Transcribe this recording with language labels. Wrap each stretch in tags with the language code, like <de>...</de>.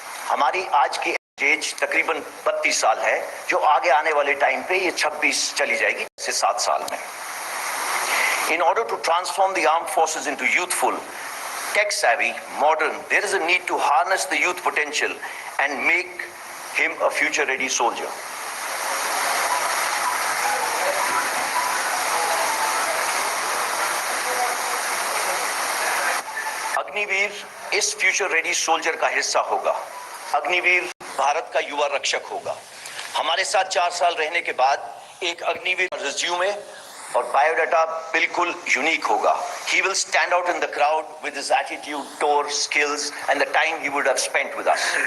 <hi>हमारी आज की एज तकरीबन 32 साल है, जो आगे आने वाले टाइम पे ये 26 चली जाएगी, से 7 साल में।</hi> <en>In order to transform the armed forces into youthful, tech-savvy, modern, there is a need to harness the youth potential and make him a future-ready soldier.</en> <hi>Agniveer इस फ्यूचर-रेडी सोल्जर का हिस्सा होगा। अग्निवीर भारत का युवा रक्षक होगा। हमारे साथ 4 साल रहने के बाद एक अग्निवीर रिज्यूमे और बायोडाटा बिल्कुल यूनिक होगा।</hi> <en>He will stand out in the crowd with his attitude, tour, skills and the time he would have spent with us.</en>